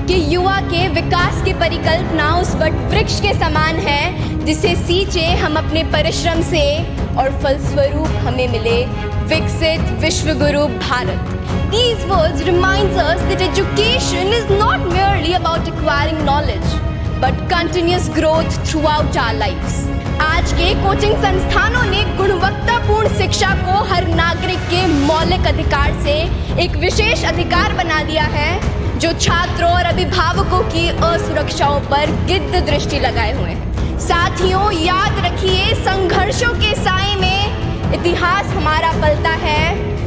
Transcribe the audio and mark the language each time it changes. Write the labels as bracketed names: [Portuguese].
[Hindi] कि युवा के विकास की परिकल्पना उस वट वृक्ष के समान है जिसे सींचे हम अपने परिश्रम से और फलस्वरूप हमें मिले विकसित विश्वगुरु Bharat. [English] These words reminds us that education is not merely about acquiring knowledge, but continuous growth throughout our lives. [Hindi] आज के कोचिंग संस्थानों ने गुणवत्तापूर्ण शिक्षा को हर नागरिक के मौलिक अधिकार से एक विशेष अधिकार बना दिया है, जो छात्रों और अभिभावकों की असुरक्षाओं पर गिद्ध दृष्टि लगाए हुए हैं। साथियों, याद रखिए, संघर्षों के साए में इतिहास हमारा पलता है।